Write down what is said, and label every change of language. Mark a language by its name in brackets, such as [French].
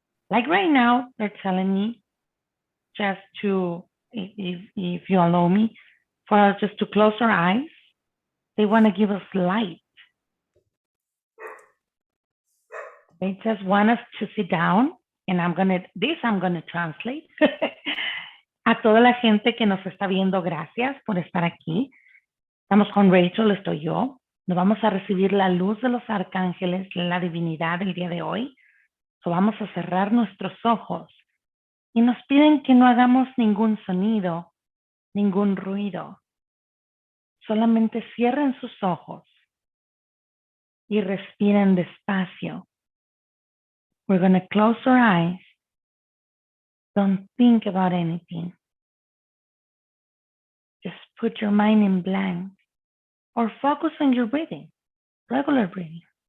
[English] Like right now, they're telling me just to, if you allow me, for us just to close our eyes. They want to give us light. They just want us to sit down, and I'm gonna translate. [Spanish] A toda la gente que nos está viendo, gracias por estar aquí. Estamos con Rachel, estoy yo. Nos vamos a recibir la luz de los arcángeles, la divinidad del día de hoy. So vamos a cerrar nuestros ojos y nos piden que no hagamos ningún sonido, ningún ruido. Solamente cierren sus ojos y respiren despacio. [English] We're going to close our eyes. Don't think about anything. Just put your mind in blank or focus on your breathing, regular breathing.